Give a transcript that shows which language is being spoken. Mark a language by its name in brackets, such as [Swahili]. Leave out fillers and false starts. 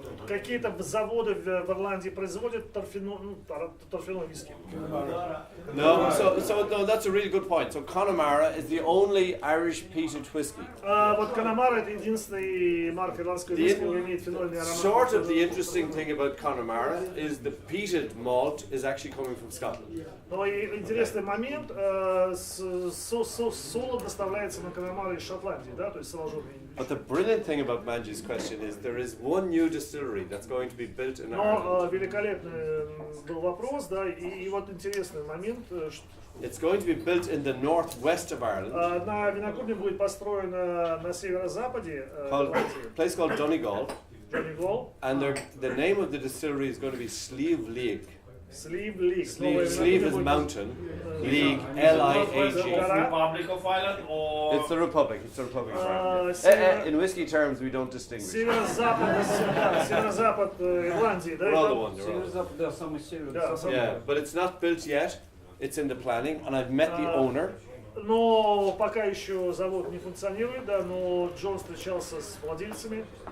[Russian] какие-то заводы в Ирландии производят торфяной виски? [English] No, no, that's a really good point. So Connemara is the only Irish peated whiskey. [Russian] Вот Connemara это единственный марка ирландского виски, который имеет фенольный аромат. [English] Sort of the interesting thing about Connemara is the peated malt is actually coming from Scotland. [Russian] Но интересный момент, солод доставляется на Connemara из Шотландии, да, то есть соложенный. [English] But the brilliant thing about Manji's question is there is one new distillery that's going to be built in Ireland. [Russian] Но великолепный был вопрос, да, и вот интересный момент. [English] It's going to be built in the northwest of Ireland. [Russian] Одна винокурня будет построена на северо-западе. [English] A place called Donegal. Donegal. And the name of the distillery is going to be Slieve League. Slieve League. Slieve is mountain. League, L-I-A-G. Republic of Ireland or? It's the Republic. It's the Republic of Ireland. In whiskey terms, we don't distinguish. [Russian] Северо-запад Ирландии, да? [English] We're all the one. [Russian] Северо-запад, да, самый север. [English] Yeah, but it's not built yet. It's in the planning, and I've met the owner. [Russian] Но пока еще завод не функционирует, да, но Джон встречался с владельцами.